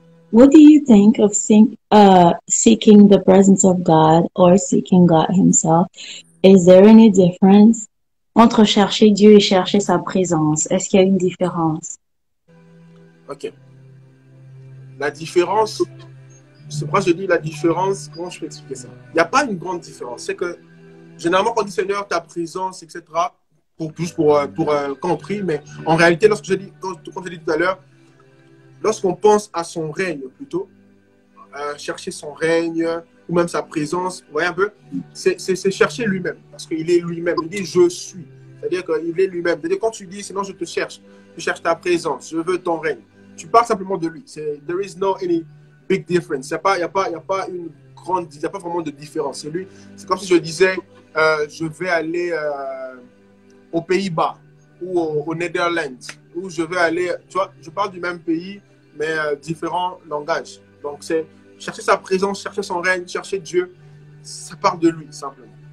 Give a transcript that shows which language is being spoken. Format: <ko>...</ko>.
<en>What do you think of seeking the presence of God or seeking God himself? Is there any difference</en> <fr>entre chercher Dieu et chercher sa présence? Est-ce qu'il y a une différence? Ok. La différence, c'est pourquoi je dis la différence, comment je peux expliquer ça? Il n'y a pas une grande différence. C'est que généralement, quand on dit Seigneur, ta présence, etc., quand on prie, mais en réalité, quand je dis tout à l'heure, lorsqu'on pense à son règne plutôt, chercher son règne ou même sa présence, vous voyez un peu, c'est chercher lui-même, parce qu'il est lui-même. Il dit je suis, c'est-à-dire qu'il est lui-même. C'est-à-dire quand tu dis Seigneur, je te cherche, tu cherches ta présence, je veux ton règne. Tu parles simplement de lui.</fr> <en>There is no any big difference.</en> <fr>Il n'y a pas une grande, il n'y a pas vraiment de différence. C'est lui. C'est comme si je disais, je vais aller aux Pays-Bas ou aux Netherlands, ou je vais aller, tu vois, je parle du même pays, mais différents langages. Donc, c'est chercher sa présence, chercher son règne, chercher Dieu. Ça part de lui, simplement.</fr>